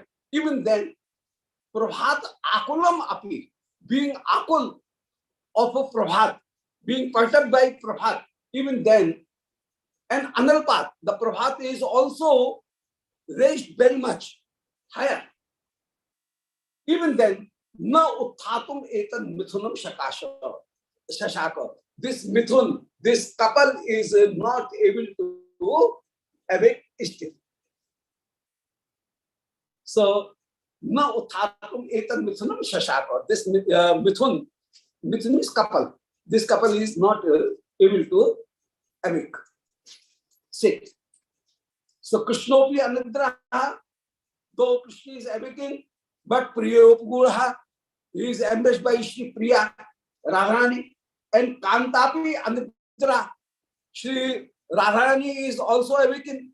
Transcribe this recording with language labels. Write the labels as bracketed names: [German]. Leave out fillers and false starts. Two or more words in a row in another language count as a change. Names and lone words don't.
[English] Even then, [Sanskrit] प्रभात आकुलम् अपि, [English] being Akul of a Prabhat, being perturbed by Prabhat, even then, and Analpat, the Prabhat is also raised very much higher. Even then, [Sanskrit] न उत्थातुम् एतत् मिथुनं शशाक. [English] This mithun, this couple is not able to awake still. [Sanskrit] So, न उत्थातुम् एतत् मिथुनं शशाक. [English] This mithun is couple. This couple is not able to awake. Sit. So, [Sanskrit] कृष्णोऽपि अनिद्रः, [English] though Krishna is awaking, but Priyopgurha, he is embraced by Shri Priya, Radharani, and [Sanskrit] कान्तापि अनिद्रा, [English] Shri Radharani is also awakened.